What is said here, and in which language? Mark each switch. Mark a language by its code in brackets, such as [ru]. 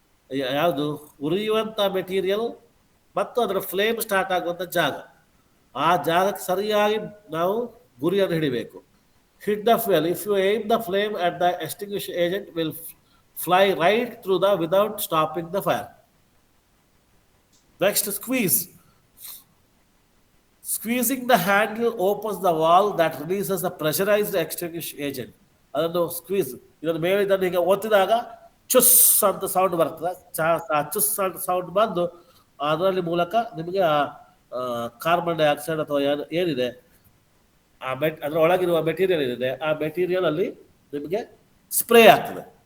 [kn] ಯಾವುದು ಉರಿಯುವಂಥ ಮೆಟೀರಿಯಲ್ ಮತ್ತು ಅದರ ಫ್ಲೇಮ್ ಸ್ಟಾರ್ಟ್ ಆಗುವಂಥ ಜಾಗ, ಆ ಜಾಗಕ್ಕೆ ಸರಿಯಾಗಿ ನಾವು ಗುರಿಯನ್ನು ಹಿಡಿಬೇಕು. [en] Hit the fuel. If you aim the flame at the extinguish agent will fly right through the without stopping the fire. Next, squeeze. Squeezing the handle opens the valve that releases the pressurized extinguish agent. [kn] ಅದನ್ನು squeeze, ಇದನ್ನು ಮೇಲೆ ಇದನ್ನು ಹೀಗೆ ಒತ್ತಿದಾಗ ಚುಸ್ ಅಂತ sound ಬರ್ತದೆ. ಆ ಚುಸ್ ಅಂತ sound ಬಂದು ಅದರಲ್ಲಿ ಮೂಲಕ ನಿಮಗೆ ಕಾರ್ಬನ್ ಡೈಆಕ್ಸೈಡ್ ಅಥವಾ ಏನಿದೆ ಅದರ ಒಳಗಿರುವ ಮೆಟೀರಿಯಲ್ ಏನಿದೆ ಆ ಮೆಟೀರಿಯಲ್ ಅಲ್ಲಿ ನಿಮಗೆ ಸ್ಪ್ರೇ ಆಗ್ತದೆ.